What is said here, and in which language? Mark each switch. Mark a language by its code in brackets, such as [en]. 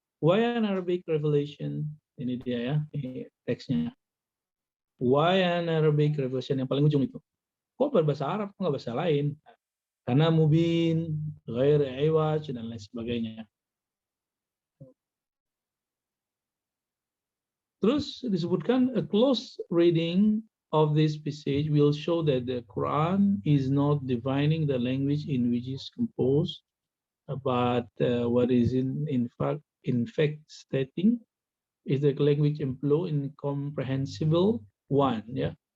[en] Why an Arabic revelation? [id] Ini dia ya, ini teksnya. [en] Why an Arabic revelation? [id] Yang paling ujung itu. Kok berbahasa Arab, kok nggak bahasa lain? Karena mubin, ghair iwaj, dan lain sebagainya. Terus disebutkan [en] a close reading of this passage will show that the Quran is not divining the language in which it is composed, but what is in fact stating is the language employed in comprehensible one. Ya,